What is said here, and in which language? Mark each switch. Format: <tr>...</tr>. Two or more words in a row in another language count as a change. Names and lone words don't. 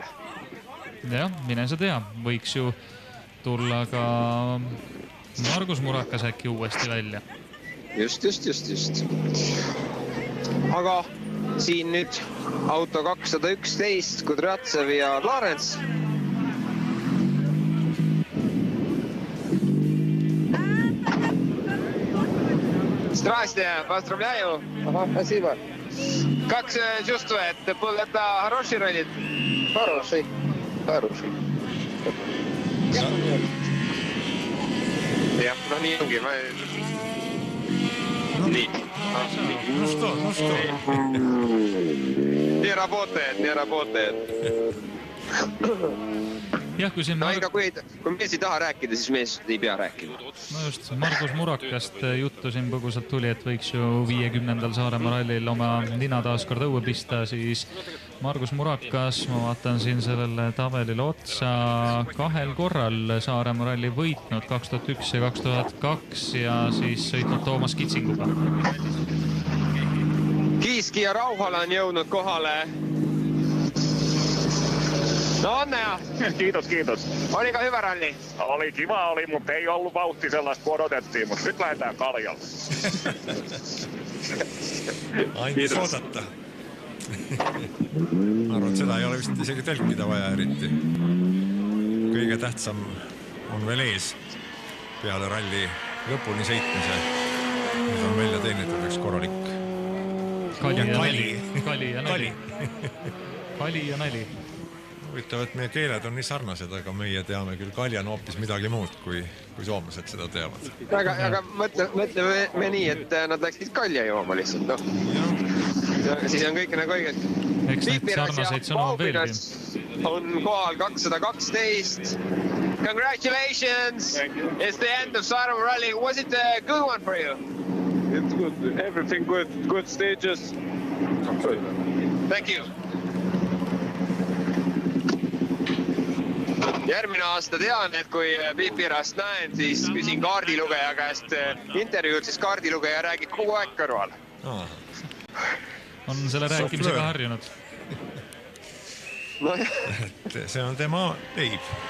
<et>Jah, mine sa tea, võiks ju tulla ka Margus Murakas äkki uuesti välja. Just. Aga siin nüüd auto 211, Kudratsev ja Clarence.</et> <ru>Здрасте, поздравляю. Ага, спасибо. Как чувствуете? Был это хороший ралли? Хороший.</ru> <et>Jah, no nii ongi. Nii.</et> <ru>No что? Не работает.</ru> <et>Jah, kui siin... Kui mees ei taha rääkida, siis mees ei pea rääkima. No just, Margus Murakast juttu siin põgusalt tuli, et võiks ju 50. Saaremaa rallil oma nina taaskord õue pista, siis Margus Murakas, ma vaatan siin sellele tabelile otsa, 2 korral Saaremaa ralli võitnud 2001 ja 2002 ja siis sõitnud Toomas Kitsinguga. Kiiski ja Rauhala on jõudnud kohale.</et> <fi>No onnea! Kiitos. Oli ka hyvä ralli? Oli kiva, mutta ei ollut vauhti sellaista kuin odotettiin, mutta nyt lähdetään Kaljalle.</fi> <et>Ainult oodata. Ma arvan, et seda ei ole vist isegi tõlkida vaja eriti. Kõige tähtsam on veel ees peale ralli lõpuni sõitmise. Nüüd on välja teenitud üks korralik. Kali ja nali. Huvitav, et meie keeled on nii sarnased, aga meie teame küll kalja on hoopis midagi muud, kui soomlased seda teavad. Aga mõtleme nii, et nad läksid kalja jooma lihtsalt, noh. Siis on kõik nagu õiged. Eks neid sarnaseid sõnu on veelgi. On kohal 212.</et> <en>Congratulations! It's the end of Saaremaa rally. Was it a good one for you? It's good. Everything good. Good stages. Thank you.</en> <et>Järgmine aasta tean, et kui Pipirast näen, siis küsin kaardilugeja käest intervjuud, siis kaardilugeja räägib kogu aeg kõrval. On selle rääkimisega harjunud. See on tema leib.</et>